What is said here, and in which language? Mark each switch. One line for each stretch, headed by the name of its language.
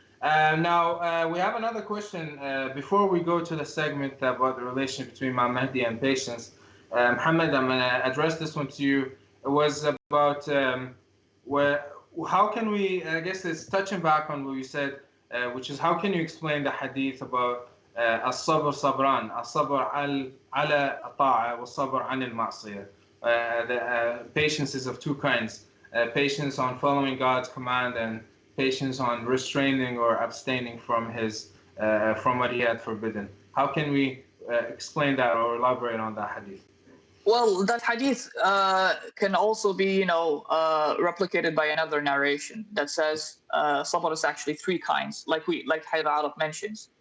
English: Now, we have another question before we go to the segment about the relationship between Imam Mahdi and patience. Muhammad, I'm going to address this one to you. It was about how can we, I guess it's touching back on what you said, which is how can you explain the hadith about
Arabic: الصبر صبران الصبر على الطاعة والصبر عن المعصية.
English: The patience is of two kinds. Patience on following God's command and patience on restraining or abstaining from from what He had forbidden. How can we explain that or elaborate on that hadith? Well, that hadith can also be, replicated by another narration that says sabr is actually three kinds, like Haydar Arab mentions.